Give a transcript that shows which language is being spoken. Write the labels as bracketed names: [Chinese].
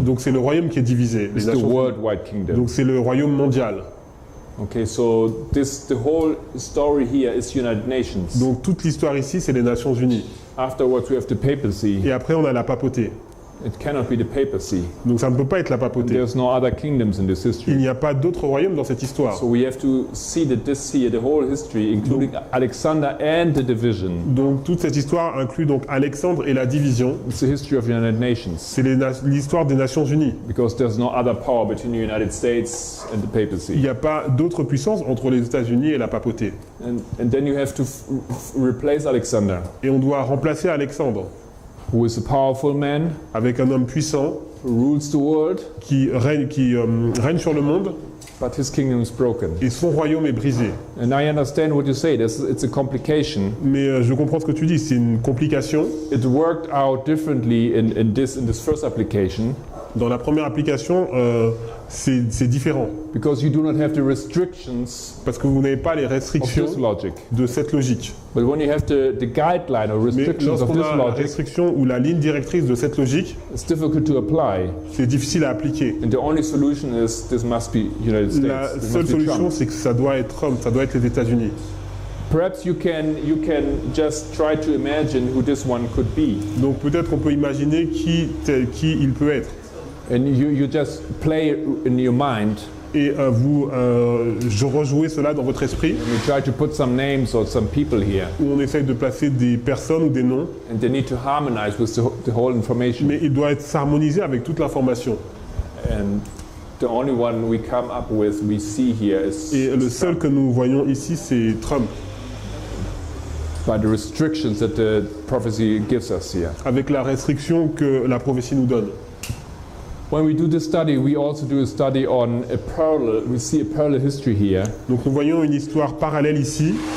[French] donc c'est le royaume qui est divisé. Les [English] It's the [French] Nations Unies. [English] worldwide kingdom. [French] Donc c'est le royaume mondial. [English] Okay, so the whole story here is United Nations. [French] Donc toute l'histoire ici, c'est les Nations Unies. [English] Afterwards, we have the papacy. [French] Et après, on a la papauté. [English] It cannot be the papacy. [French] Donc ça ne peut pas être la papauté. [English] There's no other kingdoms in this [French] Il [English] history. [French] n'y a pas d'autre royaume dans cette histoire. [English] So we have to see that this here, the whole history, including Alexander and the division, [French] Donc toute cette histoire inclut donc Alexandre et la division. [English] it's the history of the United Nations. [French] C'est l'histoire des Nations Unies. [English] Because there's no other power between the United States and the [French] Il [English] papacy. [French] n'y a pas d'autre puissance entre les États-Unis et la papauté. [English] And then you have to replace Alexander, [French] Et on doit remplacer Alexandre [English] who is a powerful man, [French] avec un homme puissant [English] who rules the world, [French] qui règne sur le monde [English] but his kingdom is broken. [French] et son royaume est brisé. [English] And I understand what you say. It's a complication. [French] Mais je comprends ce que tu dis, c'est une complication. [English] It worked out differently in this first application [French] Dans la première application, c'est différent. [English] because you do not have the restrictions [French] Parce que vous n'avez pas les [English] of [French] restrictions [English] this logic. [French] de cette logique. [English] But when you have the guideline or [French] Mais [English] restrictions of [French] lorsqu'on [English] this [French] a la [English] logic, [French] restriction ou la ligne directrice de cette logique, [English] it's difficult to apply. [French] c'est difficile à appliquer. [English] And the only solution is this must be United States. [French] La [English] This [French] seule [English] must be [French] solution, [English] Trump. [French] c'est que ça doit être Trump, ça doit être les États-Unis. [English] Perhaps you can just try to imagine who this one could be, [French] Donc peut-être qu'on peut imaginer qui il peut être. [English] and you just play in your mind. [French] Et je rejouez cela dans votre esprit, [English] And you try to put some names or some people here, [French] où on essaye de placer des personnes ou des noms, [English] and they need to harmonize with the whole information. [French] mais il doit être s'harmoniser avec toute l'information. [English] And the only one we come up with, we see here, is [French] Et le seul que nous voyons ici, c'est Trump, [English] by the restrictions that the prophecy gives us here. [French] avec la restriction que la prophétie nous donne. [English] When we do this study, we also do a study on a parallel. We see a parallel history here, [French] Donc nous voyons une histoire parallèle ici,